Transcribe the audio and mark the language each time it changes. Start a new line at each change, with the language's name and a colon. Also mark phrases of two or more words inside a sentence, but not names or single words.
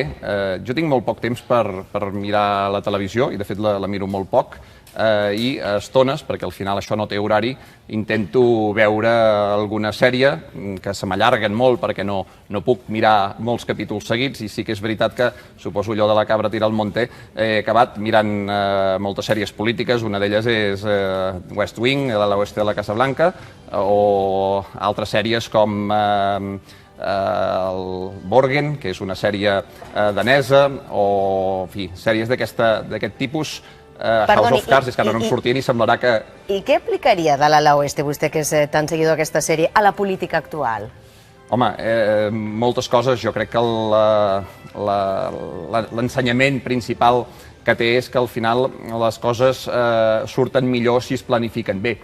Catalan: Jo tinc molt poc temps per mirar la televisió, i de fet la miro molt poc, i a estones, perquè al final això no té horari, intento veure alguna sèrie que se m'allarguen molt perquè no puc mirar molts capítols seguits, i sí que és veritat que, suposo allò de
Spanish: la cabra tira al monte,
Catalan: he acabat mirant moltes sèries polítiques. Una d'elles és
English: West Wing,
Catalan: de l'Oest de la Casa Blanca, o altres sèries com el Borgen, que és una sèrie danesa, o en fi, sèries d'aquest tipus.
English: House of Cards,
Catalan: és que ara no em sortia ni semblarà que... I què aplicaria de l'Ala Oeste, vostè que és tan seguidor d'aquesta sèrie, a la política actual? Home, moltes coses. Jo crec que l'ensenyament principal que té és que al final les coses surten millor si es planifiquen bé.